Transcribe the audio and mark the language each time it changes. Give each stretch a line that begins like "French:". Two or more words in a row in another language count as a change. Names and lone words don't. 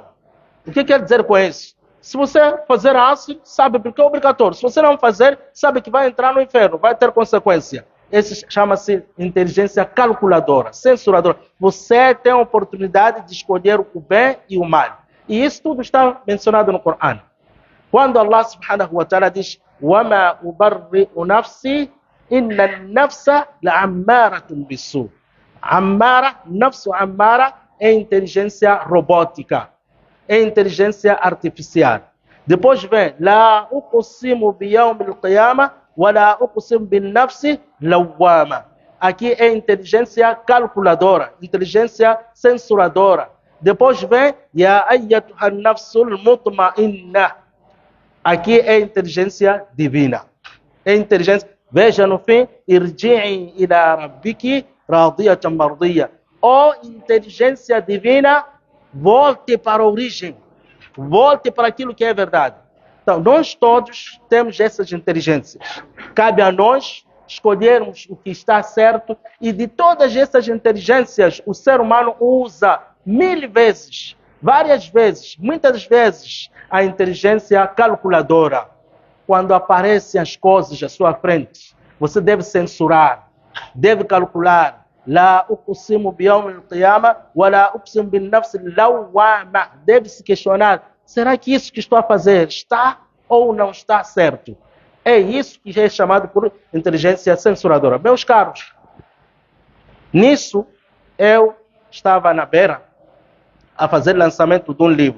Portuguese: O que quer dizer com isso? Se você fazer Asr, sabe porque é obrigatório. Se você não fazer, sabe que vai entrar no inferno, vai ter consequência. Isso chama-se inteligência calculadora, censuradora. Você tem a oportunidade de escolher o bem e o mal. E isso tudo está mencionado no Corão.
Arabic: Quando Allah سبحانه وتعالى diz وَمَا أُبَرِّئُ نَفْسِي إِنَّ النَّفْسَ لَعَمَّارَةٌ بِالسُّوءِ. نفس أمارة
Portuguese: é inteligência robótica, é inteligência artificial. Depois vem
Arabic: لا أقسم بيوم القيامة ولا أقسم بالنفس اللوامة.
Portuguese: Aqui é inteligência calculadora, inteligência censuradora. Depois vem
Arabic: يا أيتها النفس المطمئنة.
Portuguese: Aqui é inteligência divina. É inteligência. Veja no fim,
Arabic: ارجعي إلى ربك راضية مرضية.
Portuguese: Ó inteligência divina, volte para a origem. Volte para aquilo que é verdade. Então, nós todos temos essas inteligências. Cabe a nós escolhermos o que está certo, e de todas essas inteligências, o ser humano usa 1000 vezes, várias vezes, muitas vezes, a inteligência calculadora. Quando aparecem as coisas à sua frente, você deve censurar, deve calcular.
Arabic: لا أقسم بيوم القيامة ولا أقسم بالنفس اللوامة.
Portuguese: Deve se questionar, será que isso que estou a fazer está ou não está certo? É isso que é chamado por inteligência censuradora. Meus caros, nisso eu estava na beira a fazer lançamento de um livro.